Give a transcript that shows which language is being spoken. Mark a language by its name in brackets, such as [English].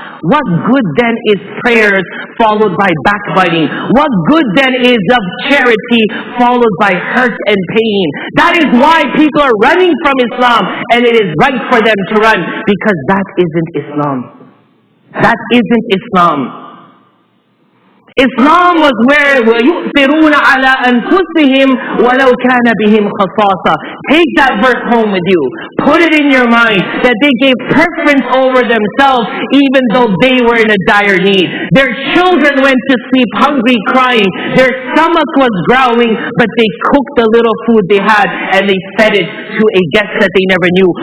[English] What good then is prayers followed by backbiting? What good then is of charity followed by hurt and pain? That is why people are running from Islam, and it is right for them to run, because that isn't Islam. That isn't Islam. Islam was where [Arabic] وَيُؤْثِرُونَ عَلَىٰ أَنفُسِهِمْ وَلَوْ كَانَ بِهِمْ خَصَاصَةٌ. [English] Take that verse home with you. Put it in your mind that they gave preference over themselves even though they were in a dire need. Their children went to sleep hungry, crying. Their stomach was growling, but they cooked the little food they had and they fed it to a guest that they never knew.